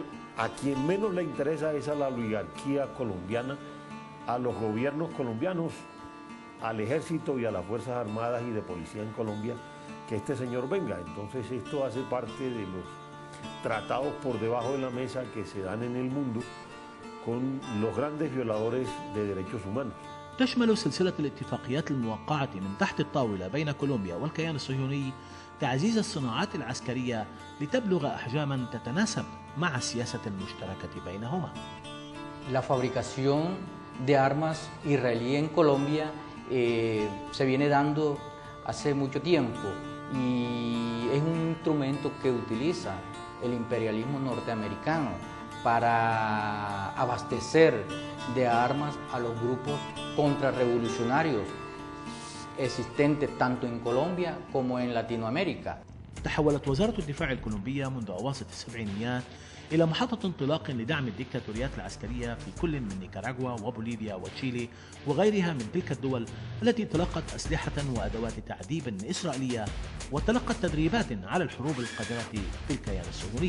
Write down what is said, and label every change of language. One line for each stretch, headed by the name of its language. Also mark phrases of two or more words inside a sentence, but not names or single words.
Spanish: Él A quien menos le interesa es a la oligarquía colombiana, a los gobiernos colombianos, al ejército y a las Fuerzas Armadas y de Policía en Colombia, que este señor venga. Entonces esto hace parte de los tratados por debajo de la mesa que se dan en el mundo con los grandes violadores de derechos humanos.
Arabic: تشمل سلسلة الاتفاقيات الموقعة من تحت الطاولة بين كولومبيا والكيان الصهيوني تعزيز الصناعات العسكرية لتبلغ أحجاما تتناسب مع السياسة المشتركة بينهما.
Spanish: La fabricación de armas israelí en Colombia se viene dando hace mucho tiempo y es un instrumento que utiliza el imperialismo norteamericano para abastecer de armas a los grupos contrarrevolucionarios existentes tanto en Colombia como en Latinoamérica.
Arabic: تحولت وزارة الدفاع الكولومبية منذ أواسط السبعينيات إلى محطة انطلاق لدعم الديكتاتوريات العسكرية في كل من نيكاراغوا وبوليفيا وتشيلي وغيرها من تلك الدول التي تلقت أسلحة وأدوات تعذيب إسرائيلية وتلقت تدريبات على الحروب القادرة في الكيان الصهيوني.